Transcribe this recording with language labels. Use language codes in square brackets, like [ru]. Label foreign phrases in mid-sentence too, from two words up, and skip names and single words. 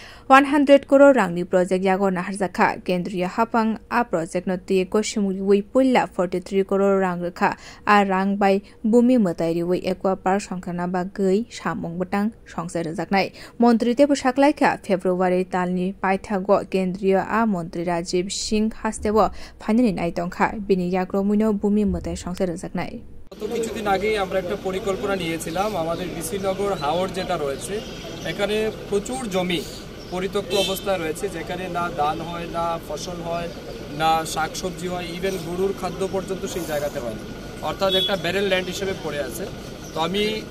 [trp] 100 crore rangni project yago naharjakha kendriya hapang a project no tie koshimuri wi pulla 43 crore rang rakha a rang bai bumi matairi wi [en] aqua park [trp] songkhana ba gei samung butang songsar jaknai montri te busaklaikha February talni paithago kendriya a montri Rajiv Singh hastebo phanini nai tongkha bini yagromuno bumi matai songsar jaknai [bn] তো কিছুদিন আগেই আমরা একটা পরিকল্পনা নিয়েছিলাম আমাদের বিসিনগর হাওর যেটা রয়েছে এখানে প্রচুর জমি পরিত্যক্ত অবস্থায় রয়েছে যেখানে না ধান হয় না ফসল হয় না শাকসবজি হয় ইভেন গরুর খাদ্য পর্যন্ত সেই জায়গাতে হয় না অর্থাৎ একটা [en] barrel land [bn] হিসেবে পড়ে আছে তো আমি